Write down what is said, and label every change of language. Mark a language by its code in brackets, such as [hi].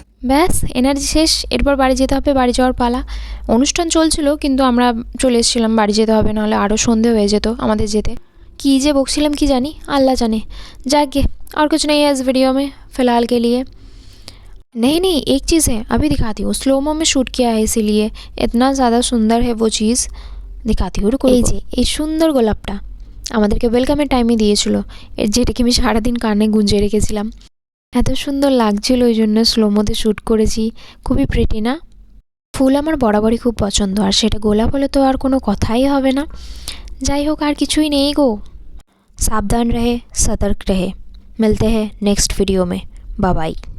[bn] ব্যাস এনার্জি শেষ, এরপর বাড়ি যেতে হবে, বাড়ি যাওয়ার পালা। অনুষ্ঠান চলছিল কিন্তু আমরা চলে এসেছিলাম, বাড়ি যেতে হবে, নাহলে আরও সন্ধে হয়ে যেত আমাদের যেতে। কী যে বকছিলাম কি জানি, আল্লাহ জানে। [hi] जाके और कुछ नहीं है इस वीडियो में फ़िलहाल के लिए। नहीं नहीं, एक चीज़ है, अभी दिखाती हूँ, स्लोमो में শ্যুট किया है इसीलिए इतना ज़्यादा सुंदर है वो चीज़। दिखाती हूँ, रुको। [bn] এই যে এই সুন্দর গোলাপটা আমাদেরকে ওয়েলকামের টাইমে দিয়েছিল, যেটাকে আমি সারাদিন কানে গুঁজে রেখেছিলাম। এত সুন্দর লাগছিল, ওই জন্য স্লোমোতে শ্যুট করেছি। খুবই প্রিটি না? ফুল আমার বরাবরই খুব পছন্দ, আর সেটা গোলাপ হলে তো আর কোনো কথাই হবে না। যাই হোক, আর কিছুই নেই গো। [hi] सावधान रहे, सतर्क रहे। मिलते हैं नेक्स्ट वीडियो में। Bye bye.